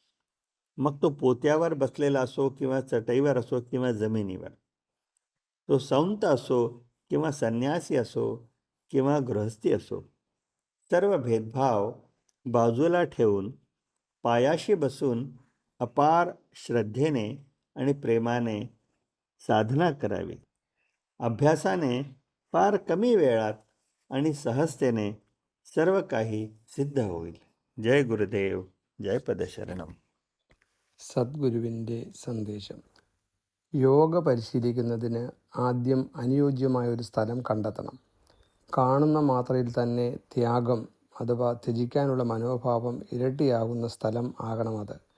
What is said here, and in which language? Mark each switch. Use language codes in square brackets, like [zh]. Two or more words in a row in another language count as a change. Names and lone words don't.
[mr] मग तो पोत्यावर बसलेला असो किंवा चटईवर असो किंवा जमिनीवर, तो संत असो किंवा संन्यासी असो किंवा गृहस्थी असो, सर्व भेदभाव बाजूला ठेवून पायाशी बसून अपार श्रद्धेने आणि प्रेमाने साधना करावी. अभ्यासाने फार कमी वेळात आणि सहजतेने सर्व काही सिद्ध होईल. जय गुरुदेव, जय പദശരണം. [ml] സദ്ഗുരുവിൻ്റെ സന്ദേശം. യോഗ പരിശീലിക്കുന്നതിന് ആദ്യം അനുയോജ്യമായ ഒരു സ്ഥലം കണ്ടെത്തണം. കാണുന്ന മാത്രയിൽ തന്നെ ത്യാഗം അഥവാ ത്യജിക്കാനുള്ള മനോഭാവം ഇരട്ടിയാകുന്ന സ്ഥലം ആകണം അത്.